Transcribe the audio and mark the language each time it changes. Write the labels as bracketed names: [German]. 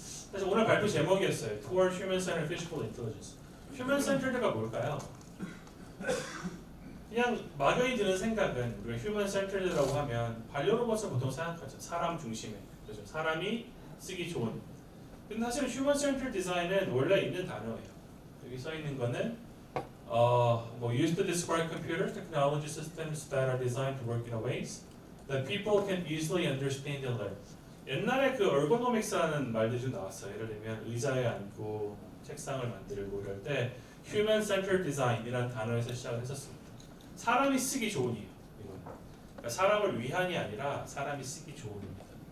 [Korean] 그래서 오늘 발표 제목이었어요. [English] Toward Human Centered Physical Intelligence. [Korean] Human Centered가 뭘까요? 그냥 막연히 드는 생각은 우리가 Human Centered라고 하면 반려로봇을 보통 생각하죠. 사람 중심의. 그렇죠? 사람이 쓰기 좋은. 근데 사실 Human Centered Design은 원래 있는 단어예요. 여기 써 있는 거는 뭐 [English] used to describe computer technology systems that are designed to work in a ways that people can easily understand and learn. [Korean] 옛날에 그 ergonomics라는 말들이 좀 나왔어요. 예를 들면 의자에 앉고 책상을 만들고 이럴 때 Human Centered Design이라는 단어에서 시작을 했었습니다. 사람이 쓰기 좋은이에요. 이건. 그러니까 사람을 위한이 아니라 사람이 쓰기 좋은입니다.